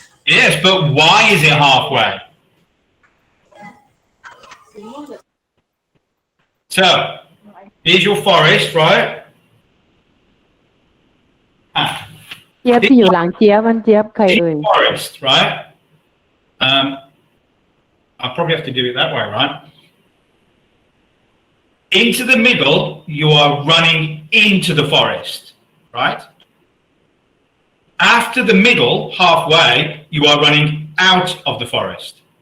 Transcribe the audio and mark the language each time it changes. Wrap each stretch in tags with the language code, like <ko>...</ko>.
<en>Yes, but why is it halfway? So, here's your forest, right?</en> <th>เจี๊ยบที่อยู่หลังเจี๊ยบมันเจี๊ยบใครเอ่ย</th> <en>Forest, right? I'll probably have to do it that way, right? Into the middle, you are running into the forest, right? After the middle, halfway, you are running out of the forest.</en>